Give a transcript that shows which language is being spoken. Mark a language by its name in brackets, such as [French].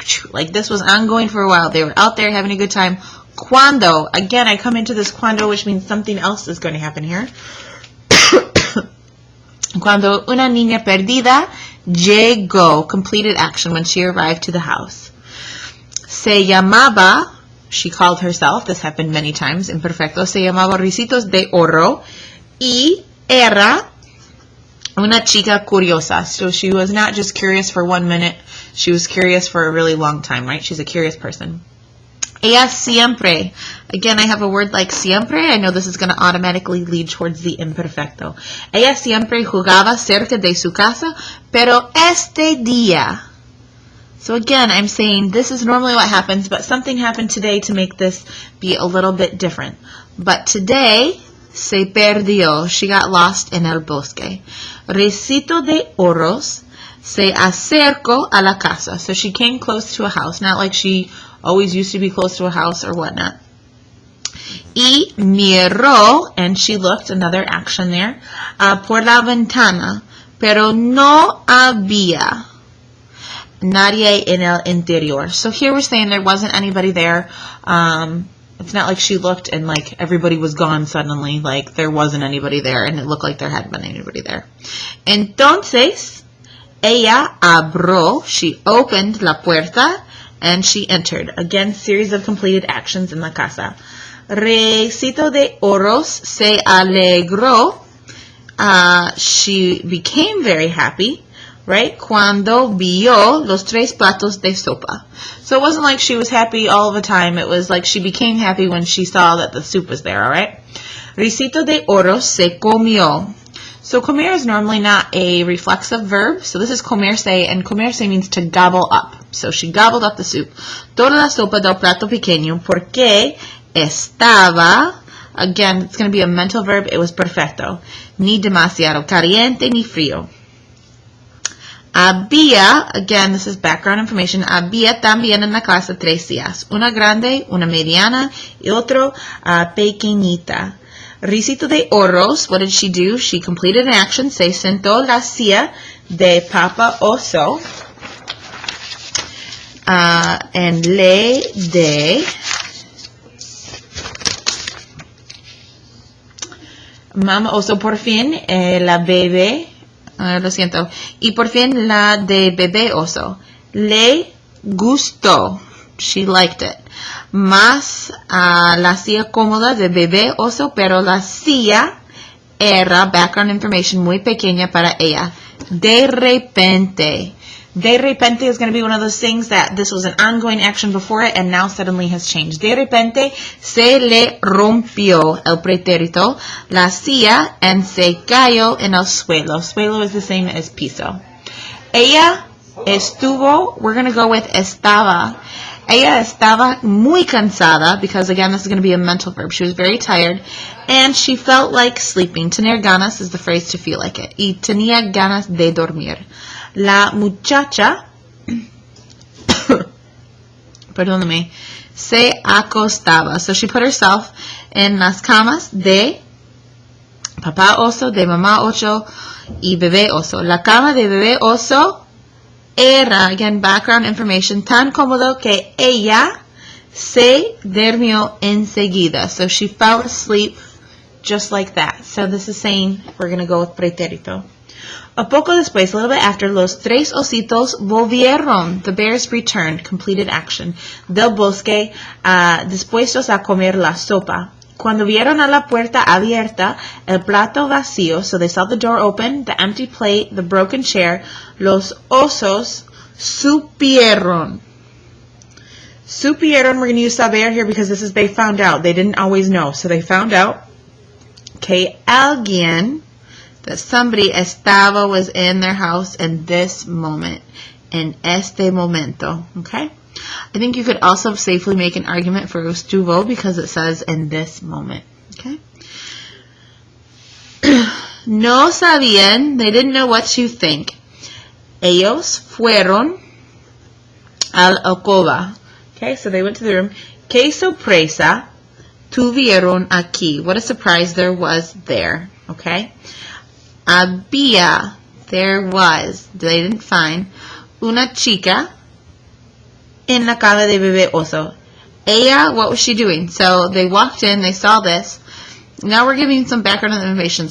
[English] Like this was ongoing for a while. They were out there having a good time. [Spanish] Cuando. [English] Again, I come into this cuando, which means something else is going to happen here. [Spanish] Cuando una niña perdida llegó. [English] Completed action when she arrived to the house. [Spanish] Se llamaba, [English] she called herself. This happened many times. [Spanish] Imperfecto. Se llamaba Ricitos de Oro. Y era una chica curiosa. [English] So she was not just curious for 1 minute. She was curious for a really long time, right? She's a curious person. [Spanish] Ella siempre. [English] Again, I have a word like siempre. I know this is going to automatically lead towards the imperfecto. [Spanish] Ella siempre jugaba cerca de su casa, pero este día. [English] So again, I'm saying this is normally what happens, but something happened today to make this be a little bit different. But today, [Spanish] se perdió. [English] She got lost [Spanish] en el bosque. Ricito de Oros se acercó a la casa. [English] So she came close to a house. Not like she always used to be close to a house or whatnot. [Spanish] Y miró, [English] and she looked, another action there, [Spanish] por la ventana. Pero no había nadie en el interior. [English] So here we're saying there wasn't anybody there. It's not like she looked and like everybody was gone suddenly, like there wasn't anybody there and it looked like there hadn't been anybody there. [Spanish] Entonces, ella abrió, [English] she opened [Spanish] la puerta [English] and she entered. Again, series of completed actions in [Spanish] la casa. Ricitos de Oro se alegró. [English] She became very happy, right? [Spanish] Cuando vio los 3 platos de sopa. [English] So it wasn't like she was happy all the time. It was like she became happy when she saw that the soup was there, all right? [Spanish] Ricitos de Oro se comió. [English] So comer is normally not a reflexive verb. So this is comerse, and comerse means to gobble up. So she gobbled up the soup. [Spanish] Toda la sopa del plato pequeño porque estaba, [English] again, it's going to be a mental verb. It was perfecto. [Spanish] Ni demasiado caliente ni frío. Había, [English] again, this is background information, [Spanish] había también en la casa 3 sillas. Una grande, una mediana, y otro pequeñita. [English] Ricitos de Oro, what did she do? She completed an action. [Spanish] Se sentó la silla de Papa Oso. [English] And [Spanish] le de Mama Oso por fin, la bebé, lo siento, y por fin la de bebé oso. Le gustó. [English] She liked it. [Spanish] Más la silla cómoda de bebé oso, pero la silla era, [English] background information, [Spanish] muy pequeña para ella. De repente. [English] De repente is going to be one of those things that this was an ongoing action before it and now suddenly has changed. [Spanish] De repente se le rompió el pretérito, la silla, and se cayó en el suelo. [English] Suelo is the same as piso. [Spanish] Ella estuvo, [English] we're going to go with estaba. [Spanish] Ella estaba muy cansada [English] because, again, this is going to be a mental verb. She was very tired and she felt like sleeping. Tener ganas is the phrase to feel like it. [Spanish] Y tenía ganas de dormir. La muchacha, perdóname, se acostaba. [English] So she put herself in [Spanish] las camas de papá oso, de mamá oso y bebé oso. La cama de bebé oso era, [English] again, background information, [Spanish] tan cómodo que ella se durmió enseguida. [English] So she fell asleep just like that. So this is saying we're going to go with pretérito. [Spanish] A poco después, [English] a little bit after, [Spanish] los 3 ositos volvieron. [English] The bears returned, completed action, [Spanish] del bosque, dispuestos a comer la sopa. Cuando vieron a la puerta abierta, el plato vacío, [English] so they saw the door open, the empty plate, the broken chair, [Spanish] los osos supieron. [English] Supieron, we're going to use saber here because this is they found out. They didn't always know. So they found out [Spanish] que alguien, [English] that somebody was in their house in this moment, [Spanish] en este momento, [English] okay? I think you could also safely make an argument for estuvo because it says in this moment, okay? [Spanish] No sabían, [English] they didn't know what to think. [Spanish] Ellos fueron al alcoba, [English] okay? So they went to the room. [Spanish] Qué sorpresa tuvieron aquí. [English] What a surprise there was there, okay? [Spanish] Había, [English] there was, they didn't find, [Spanish] una chica en la cama de bebé oso. [English] Ella, what was she doing? So they walked in, they saw this. Now we're giving some background information.